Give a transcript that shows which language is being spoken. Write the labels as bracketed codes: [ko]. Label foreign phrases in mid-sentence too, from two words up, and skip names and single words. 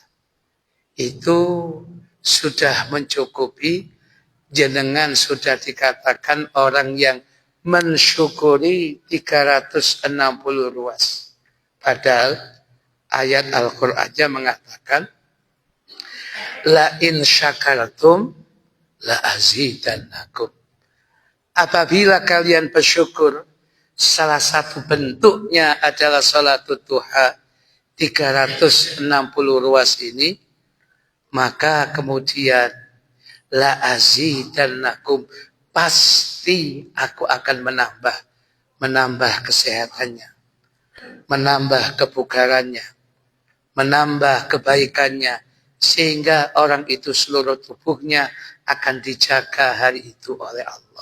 [id] Itu sudah mencukupi, jenengan sudah dikatakan orang yang mensyukuri 360 ruas. Padahal ayat Al-Qur'annya mengatakan [ar] لئن شكرتم لأزيدنكم. [id] Apabila kalian bersyukur, salah satu bentuknya adalah salat duha 360 ruas ini, maka kemudian [ar] لأزيدنكم, [id] pasti aku akan menambah kesehatannya, menambah kebugarannya, menambah kebaikannya, sehingga orang itu seluruh tubuhnya akan dijaga hari itu oleh Allah.